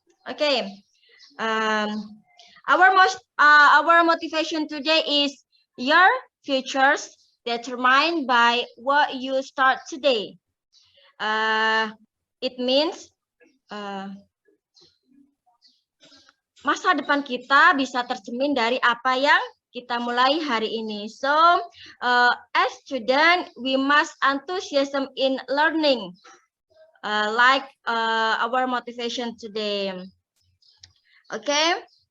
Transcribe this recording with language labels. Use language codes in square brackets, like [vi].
[en] Okay. Our motivation today is your futures determined by what you start today. It means [id] masa depan kita bisa tercermin dari apa yang kita mulai hari ini. [en] So, as student, we must enthusiasm in learning, like our motivation today. Okay.